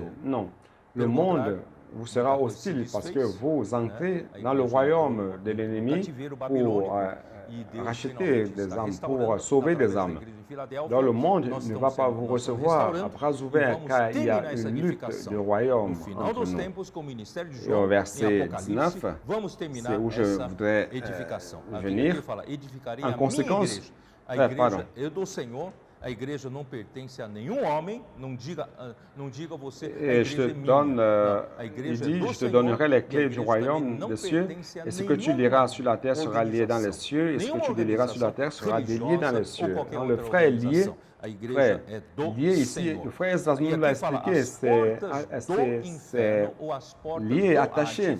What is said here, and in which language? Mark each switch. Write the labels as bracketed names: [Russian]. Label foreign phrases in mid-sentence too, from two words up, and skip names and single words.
[French] Non, le monde vous sera hostile parce que vous entrez dans le royaume de l'ennemi pour racheter des âmes, pour sauver des âmes. Dans le monde ne va pas vous recevoir à bras ouverts car il y a une lutte du royaume entre nous. Et au verset 19, c'est où je voudrais venir. En conséquence, pardon. [Portuguese] A igreja não pertence a nenhum homem, não diga você, [French] et je te donne, il dit, je te donnerai les clés du royaume des cieux, et ce que tu liras sur la terre sera lié dans les cieux, et ce que tu délieras sur la terre sera délié dans les cieux. Quand le frère est lié, lié ici, le frère Esdras nous l'a expliqué, c'est lié, attaché.